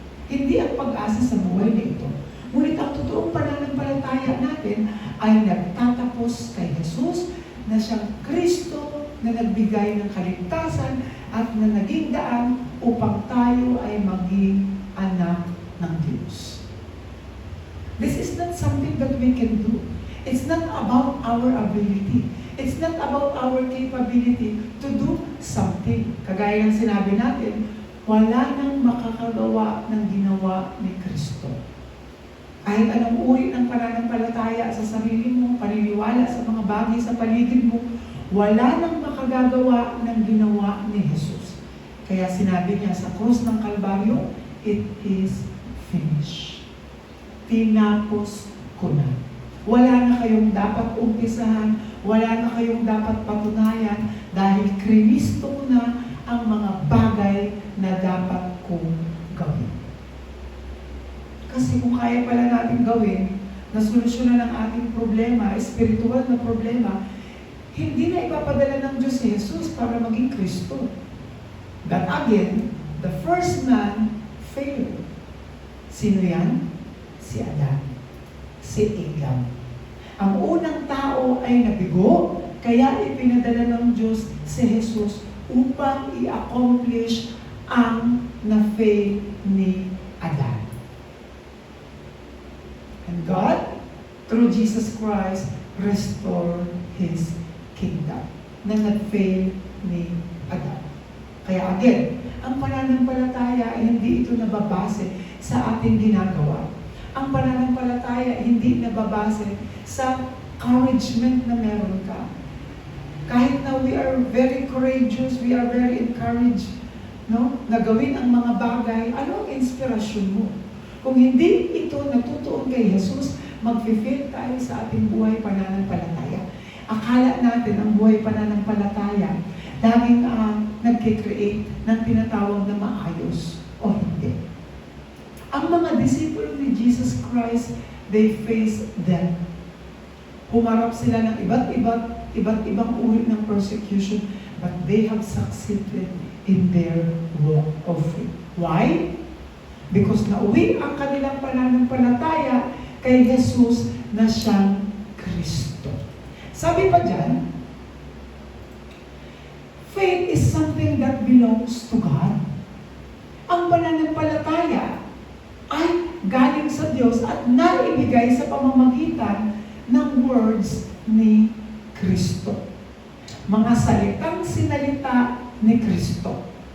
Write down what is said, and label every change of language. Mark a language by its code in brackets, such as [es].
[tl] Hindi ang pag-asa sa buhay na ito. Ngunit ang totoong pananampalataya natin ay nagtatapos kay Jesus na siyang Kristo na nagbigay ng kaligtasan at na naging daan upang tayo ay maging anak ng Diyos. [en] This is not something that we can do. It's not about our ability. It's not about our capability to do something. [tl] Kagaya ng sinabi natin, wala nang makakagawa ng ginawa ni Kristo. Kahit anong uri ng pananampalataya sa sarili mo, paniniwala sa mga bagay sa paligid mo, wala nang makagagawa ng ginawa ni Jesus. Kaya sinabi niya sa krus ng Kalbaryo, [en] it is finished. [tl] Tinapos ko na. Wala na kayong dapat umpisahan, wala na kayong dapat patunayan, dahil Kristo ko na ang mga bagay na dapat kong gawin. Kasi kung kaya pala natin gawin, na solusyonan ang ating problema, spiritual na problema, hindi na ipapadala ng Diyos si Jesus para maging Kristo. [en] But again, the first man failed. [tl] Sino yan? Si Adan. Si Adam. Ang unang tao ay nabigo, kaya ipinadala ng Diyos si Jesus upang i-accomplish ang na-fail ni Adan. [en] And God, through Jesus Christ, restore His kingdom [tl] na nag-fail ni Adan. Kaya again, ang pananampalataya ay hindi ito nababase sa ating ginagawa. Ang pananampalataya ay hindi nababase sa encouragement na meron ka. Kahit na [en] we are very courageous, we are very encouraged, no? [tl] Na gawin ang mga bagay, ano ang inspirasyon mo? Kung hindi ito natutuon kay Jesus, mag-fail tayo sa ating buhay pananampalataya. Akala natin ang buhay pananampalataya, laging nagkikreate ng tinatawag na maayos o hindi. Ang mga disipulo ni Jesus Christ, [en] they face death. [tl] Humarap sila ng iba't ibang uri ng [en] persecution, but they have succeeded in their walk of faith. Why? Because [tl] nauwi ang kanilang pananampalataya kay Jesus na siyang Kristo. Sabi pa dyan, [en] faith is something that belongs to God. [tl] Ang pananampalataya ay galing sa Diyos at naibigay sa pamamagitan ng words ni Kristo. Mga salitang sinalita ni Kristo.